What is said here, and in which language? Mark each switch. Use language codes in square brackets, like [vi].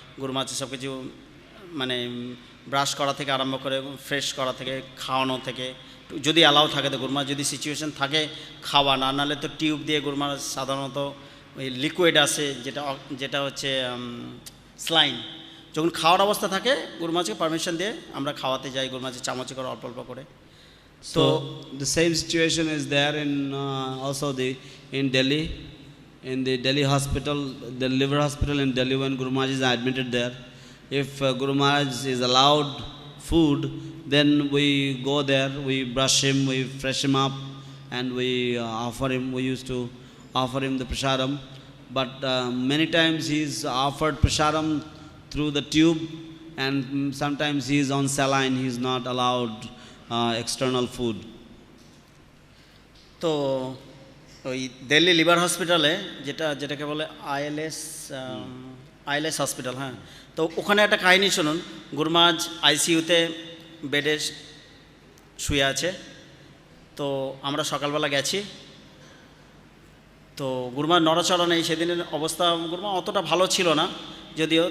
[bn] গুরু মহারাজ সব কিছু মানে ব্রাশ করা থেকে আরম্ভ করে ফ্রেশ করা থেকে খাওয়ানো থেকে, যদি অ্যালাউ থাকে তো গুরু মহারাজ যদি সিচুয়েশন থাকে খাওয়া, না নাহলে তো টিউব দিয়ে গুরু মহারাজ সাধারণত ওই লিকুইড আছে যেটা হচ্ছে স্লাইন, যখন খাওয়ার অবস্থা থাকে গুরু মহারাজকে পারমিশন দিয়ে আমরা খাওয়াতে যাই, গুরু মহারাজের চামচে করে অল্প অল্প করে। [en] So the same situation is there in also in Delhi, in the Delhi hospital, the liver hospital in Delhi, when Guru Maharaj is admitted there. If Guru Maharaj is allowed food, then we go there, we brush him, we fresh him up, and we used to offer him the prasadam. But many times he is offered prasadam through the tube, and sometimes he is on saline, he is not allowed external food. [bn] তো ওই Delhi liver হসপিটালে যেটাকে বলে ILS hospital, হ্যাঁ, তো ওখানে একটা কাহিনী শুনুন। গুরু মহারাজ আইসিইউতে বেডে শুয়ে আছে, তো আমরা সকালবেলা গেছি, তো গুরু মহারাজ নড়াচড়া নেই, সেদিনের অবস্থা গুরু মহারাজ অতটা ভালো ছিল না যদিও।